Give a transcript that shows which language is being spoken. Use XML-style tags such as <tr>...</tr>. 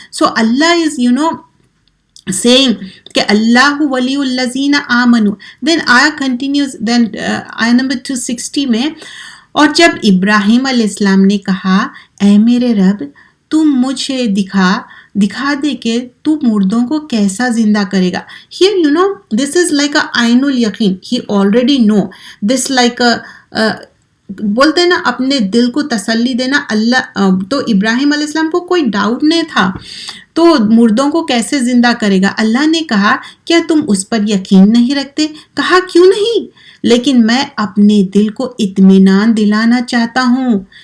<en>So Allah is saying کہ</en> <ar>اللہ ولی الذین آمنوا.</ar> <en>Then ayah continues, then ayah number 260</en> <ur>میں, اور جب ابراہیم علیہ السلام نے کہا اے میرے رب تم مجھے دکھا دے کہ تو مردوں کو کیسا زندہ کرے گا.</ur> <en>Here this is like a عین الیقین, he already know this, like a</en> <ur>بولتے ہیں نا اپنے دل کو تسلی دینا. اللہ تو ابراہیم علیہ السلام کو کوئی ڈاؤٹ نہیں تھا تو مردوں کو کیسے زندہ کرے گا. اللہ نے کہا کیا تم اس پر یقین نہیں رکھتے؟ کہا کیوں نہیں، لیکن میں اپنے دل کو اطمینان دلانا چاہتا ہوں.</ur>